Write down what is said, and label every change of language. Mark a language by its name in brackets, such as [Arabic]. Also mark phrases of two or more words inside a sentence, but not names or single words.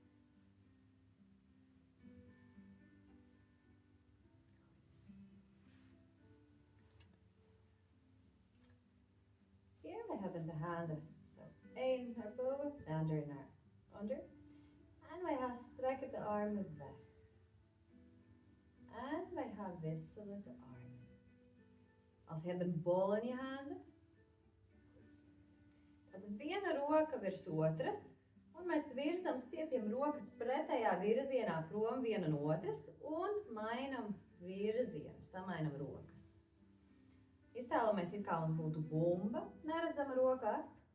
[Dutch] Hier, we hebben de handen zo 1 naar boven, de ander naar onder. En wij gaan strekken de armen weg. En wij gaan wisselen de armen. Als je hebt een bol in je handen. [Latvian] Tad viena roka virs otras. Un mēs virzam stiepjam rokas pretējā virzienā prom viena no otras un mainam virzienu, samainam rokas. Iztēlamies, it kā mums būtu bumba, neredzama rokās.